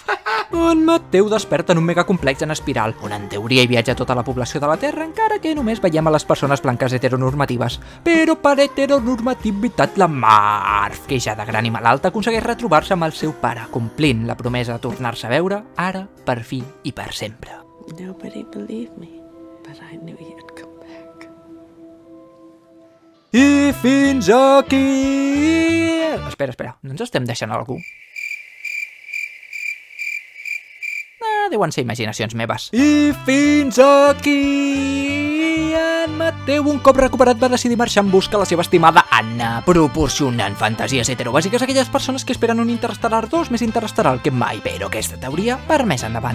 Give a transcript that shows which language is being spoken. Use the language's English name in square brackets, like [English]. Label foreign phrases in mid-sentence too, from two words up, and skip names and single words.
[Catalan] En Mateu desperta en un megacomplex en espiral, on en teoria hi viatja tota la població de la Terra, encara que només veiem a les persones blanques heteronormatives. Però per heteronormativitat la Marv, que ja de gran i malalta aconsegueix retrobar-se amb el seu pare, complint la promesa de tornar-se a veure, ara, per fi i per sempre. [English] Nobody believed me, but I knew you'd come back. [Catalan] I fins aquí... Espera, no ens estem deixant algú? Deuen ser imaginacions meves. I fins aquí... En Mateu, un cop recuperat, va decidir marxar en busca de la seva estimada Anna, proporcionant fantasies heterobàsiques a aquelles persones que esperen un Interstellar 2 més Interstellar que mai, però aquesta teoria per més endavant.